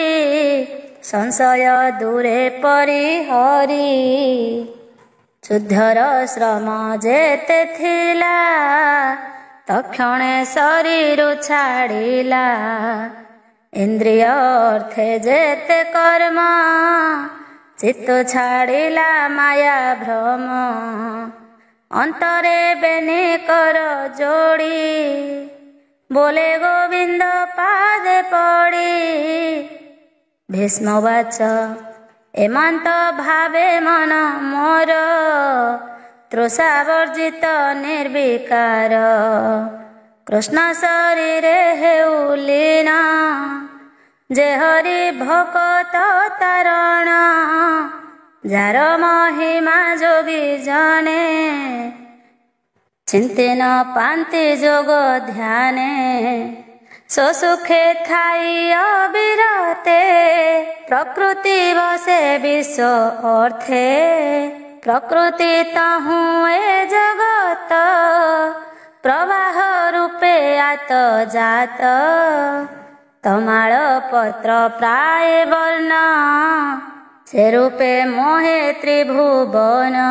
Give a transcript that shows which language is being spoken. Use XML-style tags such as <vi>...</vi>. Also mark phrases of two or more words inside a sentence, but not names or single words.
<or>ସଂଶୟ ଦୂରେ ପରିହରି ଶୁଦ୍ଧର ଶ୍ରମ ଯେତେ ଥିଲା ତକ୍ଷଣେ ଶରୀରୁ ଛାଡ଼ିଲା ଇନ୍ଦ୍ରିୟ ଅର୍ଥେ ଯେତେ କର୍ମ ଚିତ୍ତ ଛାଡ଼ିଲା ମାୟା ଭ୍ରମ ଅନ୍ତରେ ବେନି କର ଯୋଡ଼ି ବୋଲେ ଗୋବିନ୍ଦ ପାଦେ ପଡ଼ି ଭୀଷ୍ମବାଚ ଏମନ୍ତ ଭାବେ ମନ ମୋର ତୃଷାବର୍ଜିତ ନିର୍ବିକାର କୃଷ୍ଣ ଶରୀରେ ହେଉଲୀନ ଯେ ହରି ଭକତ ତାରଣ ଯାର ମହିମା ଯୋଗୀ ଜନେ ଚିନ୍ତେ ନ ପାନ୍ତି ଯୋଗ ଧ୍ୟାନେ ସୁଖେ ଥାଇ ଅବିରତେ ପ୍ରକୃତି ବସେ ବିଶ୍ୱ ଅର୍ଥେ ପ୍ରକୃତି ତହୁ ଏ ଜଗତ ପ୍ରବାହ ରୂପେ ଆତ ଯାତ ତମାଳ ପତ୍ର ପ୍ରାୟ ବର୍ଣ୍ଣ ସେ ରୂପେ ମୋହେ ତ୍ରିଭୁବନ</or>